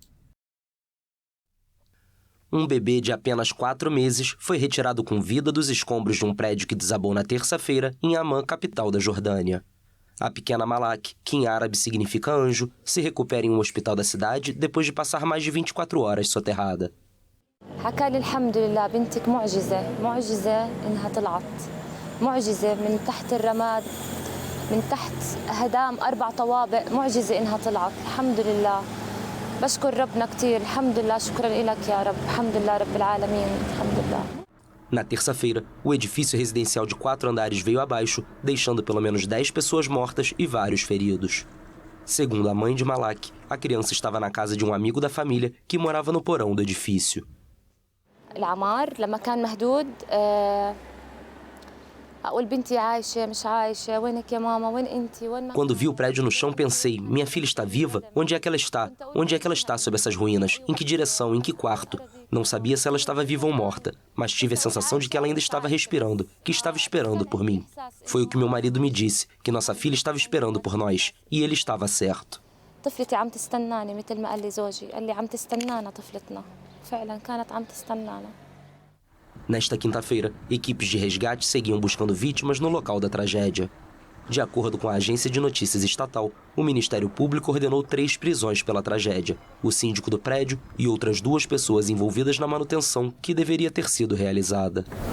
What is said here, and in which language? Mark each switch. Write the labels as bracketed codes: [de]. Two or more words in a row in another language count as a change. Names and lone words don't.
[pt] Um bebê de apenas 4 meses foi retirado com vida dos escombros de um prédio que desabou na terça-feira em Amman, capital da Jordânia. A pequena Malak, que em árabe significa anjo, se recupera em um hospital da cidade depois de passar mais de 24 horas soterrada. [ar] حكى لي الحمد لله بنتك معجزة إنها طلعت معجزة من تحت الرماد من تحت هدام 4 طوابق معجزة إنها طلعت الحمد لله بشكر ربنا كتير الحمد لله شكرا لك يا رب الحمد لله رب العالمين الحمد لله. [pt] Na terça-feira, o edifício residencial de 4 andares veio abaixo, deixando pelo menos 10 pessoas mortas e vários feridos. Segundo a mãe de Malak, a criança estava na casa de um amigo da família que morava no porão do edifício. [ar] العمار لما كان مهدود أقول بنتي عايشة مش عايشة وينك يا ماما وين أنتي وين. [pt] Quando vi o prédio no chão, pensei: minha filha está viva? Onde é que ela está? Onde é que ela está sob essas ruínas? Em que direção? Em que quarto? Não sabia se ela estava viva ou morta, mas tive a sensação de que ela ainda estava respirando, que estava esperando por mim. Foi o que meu marido me disse, que nossa filha estava esperando por nós, e ele estava certo. [ar] طفلتي عم تستناني مثل ما قال لي زوجي قال لي عم تستنانا طفلتنا فعلا كانت عم تستنانا. [pt] Nesta quinta-feira, equipes de resgate seguiam buscando vítimas no local da tragédia. De acordo com a agência de notícias estatal, o Ministério Público ordenou 3 prisões pela tragédia, o síndico do prédio e outras 2 pessoas envolvidas na manutenção que deveria ter sido realizada.